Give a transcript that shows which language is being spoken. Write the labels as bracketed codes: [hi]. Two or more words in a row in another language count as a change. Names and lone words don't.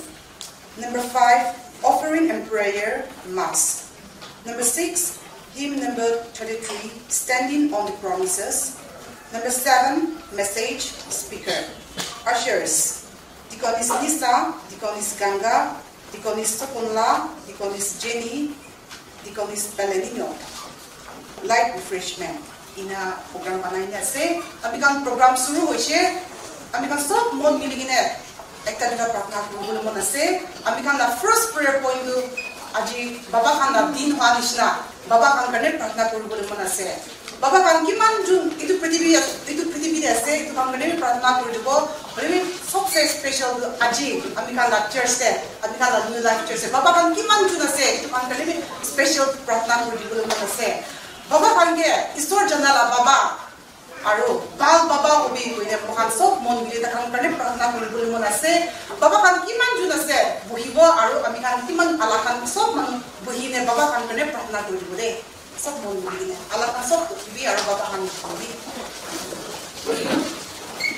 [en] Number 5, offering and prayer, Mass. Number 6, hymn number 33, standing on the promises. Number 7, message, speaker. Ushers, Deaconess Nisa, Deaconess Ganga, Deaconess Sopunla, Deaconess Jenny, Deaconess Palenino. [nag] Light refreshment. Ina program panay niya se, amikang program suru hoise, amikang sob mon miligine. Ekta dina pratna kulo mo na se, amikang na [en] first prayer point [nag] do aji baba kan na din hanis na, baba kan kane pratna kulo mo na se. Baba kan kiman jun itu prithvi de se, itu kan kane pratna kulo bo, bole सबसे special aji amikang na church se, amikang na New Life Church se. Baba kan kiman jun na se, itu kan kane special pratna kulo mo na se. Baba kan ke istor janala baba aro bal baba obi koine mohan sob mon gile ta kan kane pratna kulo mo na se. Baba kan kiman jun na se, buhibo aro amikang kiman alakan sob man buhine baba kan kane pratna kulo de. Sob mon gile alakan sob bi aro baba kan kulo.